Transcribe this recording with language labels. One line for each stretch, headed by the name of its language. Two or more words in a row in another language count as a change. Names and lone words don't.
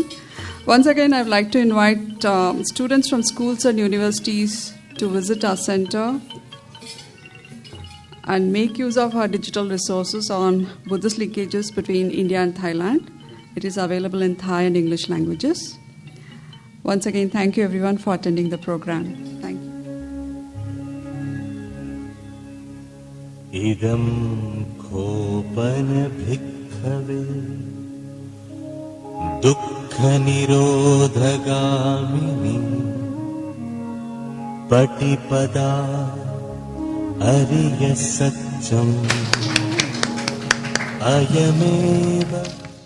English: Once again, I'd like to invite students from schools and universities to visit our center and make use of our digital resources on Buddhist linkages between India and Thailand. It is available in Thai and English languages. Once again, thank you everyone for attending the program. Thank you.
Pali: idam khopana bhikkhave dukkha nirodhagamini patipada ariya satcham ayameva